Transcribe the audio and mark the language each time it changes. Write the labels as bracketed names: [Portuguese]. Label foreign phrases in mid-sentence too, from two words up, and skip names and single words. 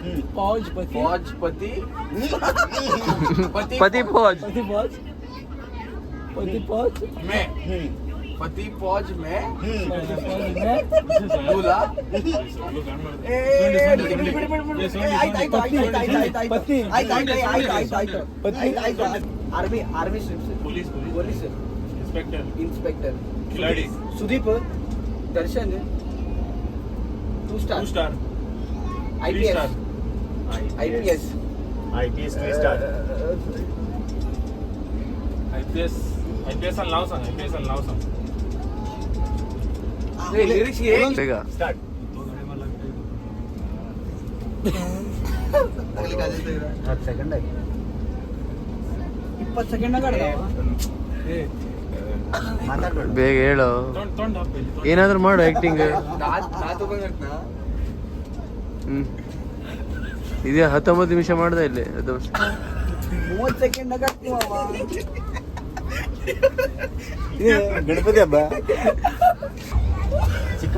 [Hindi] फौज में दूल्हा आर्मी पुलिस इंस्पेक्टर खिलाड़ी सुदीप दर्शन 2 स्टार IPS आईपीएस 3 स्टार [Marathi] IPS आणि नाव सांग लिरिक्स स्टार्ट सेकंड आहे 20 सेकंड [Kannada] ಬೇಗ ಹೇಳು [Marathi] तोंड दाब पहिले [Kannada] ಏನಾದ್ರೂ ಮಾಡು ಆಕ್ಟಿಂಗ್ ಇದೇ 19 ನಿಮಿಷ ಮಾಡ್ದೆ ಇಲ್ಲಿ 30 ಸೆಕೆಂಡ್ ಗಣಪತಿ ಹಬ್ಬ ಚಿಕ್ಕ